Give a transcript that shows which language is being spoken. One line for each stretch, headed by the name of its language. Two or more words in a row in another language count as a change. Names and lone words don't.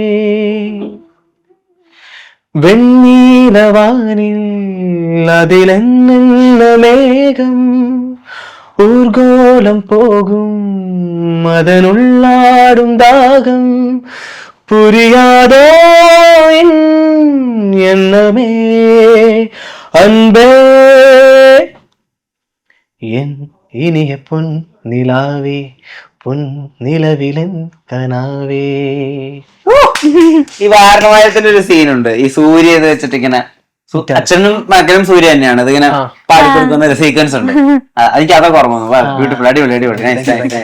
Tamil: வெண்ணீலவானில் அதில் என்னென்ன மேகம், ஊர்கோலம் போகும் அதனுள்ளாடும் தாகம், புரியாதோ எண்ணமே அன்பே, என் இனிய பொன் நிலாவே, பொன் நிலவிலன் கனாவே.
Malayalam: ഈ വാരണമായത്തിന്റെ ഒരു സീനുണ്ട്, ഈ സൂര്യ എന്ന് വെച്ചിട്ട് ഇങ്ങനെ അച്ഛനും മകനും സൂര്യ തന്നെയാണ്, അതിങ്ങനെ പാടിക്കൊടുക്കുന്ന ഒരു സീക്വൻസ് ഉണ്ട്. എനിക്ക് അതൊക്കെ ഓർമ്മ വന്നു. ബ്യൂട്ടിഫുൾ, അടിപൊളി.